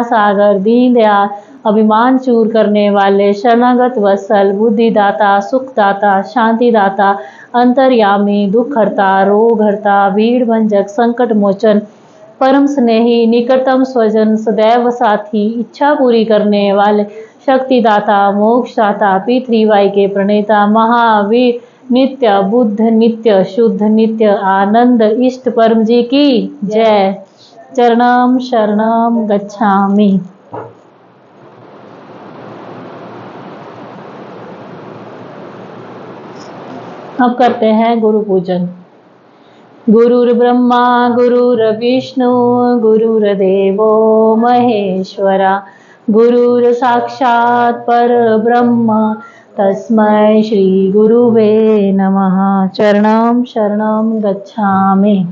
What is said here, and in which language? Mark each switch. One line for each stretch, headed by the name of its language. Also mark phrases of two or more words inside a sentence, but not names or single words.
Hindi: सागर, दीनदयाल, अभिमान चूर करने वाले, शरणागत वत्सल, बुद्धिदाता, सुखदाता, शांतिदाता, अंतर्यामी, दुखहर्ता, रोगहर्ता, भीड़ भंजक, संकट मोचन, परम स्नेही, निकटतम स्वजन, सदैव साथी, इच्छा पूरी करने वाले, शक्तिदाता, मोक्षदाता, P3Y के प्रणेता, महावीर, नित्य बुद्ध, नित्य शुद्ध, नित्य आनंद, इष्ट परम जी की जय।
Sanskrit: चरणम शरणम गच्छामि।
Hindi: अब करते हैं गुरु पूजन।
Sanskrit: गुरुर्ब्रह्मा गुरुर्विष्णु गुरुर्देवो महेश्वरा, गुरुर साक्षात् परब्रह्म तस्मै श्री गुरुवे नमः। चरणम शरणम गच्छामि।